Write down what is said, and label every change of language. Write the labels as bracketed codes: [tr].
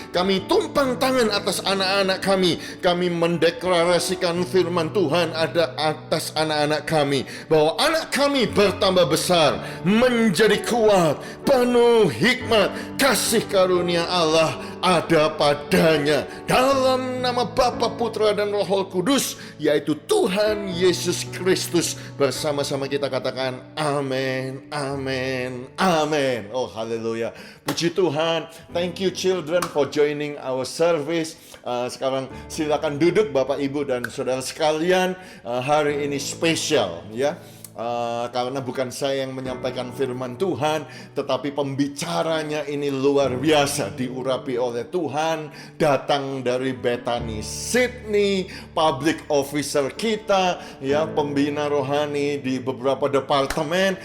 [id] Kami tumpang tangan atas anak-anak kami. Kami mendeklarasikan firman Tuhan ada atas anak-anak kami, bahwa anak kami bertambah besar, menjadi kuat, penuh hikmat, kasih karunia Allah ada padanya. Dalam nama Bapa, Putra, dan Roh Kudus, yaitu Tuhan Yesus Kristus, bersama-sama kita katakan amin, amin, amin. Oh, haleluya. Puji Tuhan. [en] Thank you children for joining our service. [id] Sekarang silakan duduk Bapak, Ibu, dan saudara sekalian. Hari ini spesial, ya. Karena bukan saya yang menyampaikan firman Tuhan, tetapi pembicaranya ini luar biasa, diurapi oleh Tuhan, datang dari Bethany Sydney, public officer kita, ya, pembina rohani di beberapa departemen.